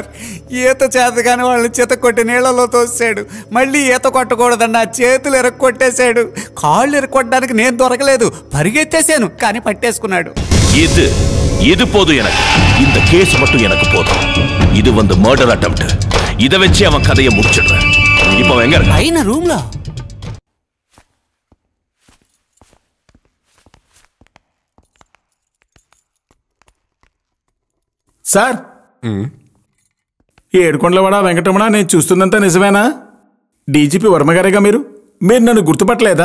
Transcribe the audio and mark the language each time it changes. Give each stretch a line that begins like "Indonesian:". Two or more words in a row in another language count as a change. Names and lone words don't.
Telugu: ఈత చేతగానే వాళ్ళని చేత కొట్టి నీళ్లలో తోసాడు. మళ్ళీ ఈత కొట్టకూడదన్న చేతులు ఎరక్కొట్టేశాడు. కాళ్ళు ఎరక్కొట్టడానికి నేను దొరకలేదు, పరిగెత్తేసాను, కానీ పట్టేసుకున్నాడు.
Tamil: இது போதும் எனக்கு. இந்த கேஸ் மட்டும் எனக்கு போதும். இது வந்து
English: murder attempt.
Tamil: இத வச்சு அவன் கதையை முடிச்சிடுறேன். இப்போ எங்க இருக்க?
Telugu: అయిన రూమ్ లో. సార్, ఏడుకొండలవాడ వెంకటరమణ, నేను చూస్తుందంతా నిజమేనా? డీజీపీ వర్మగారేగా మీరు? మీరు నన్ను గుర్తుపట్టలేదా?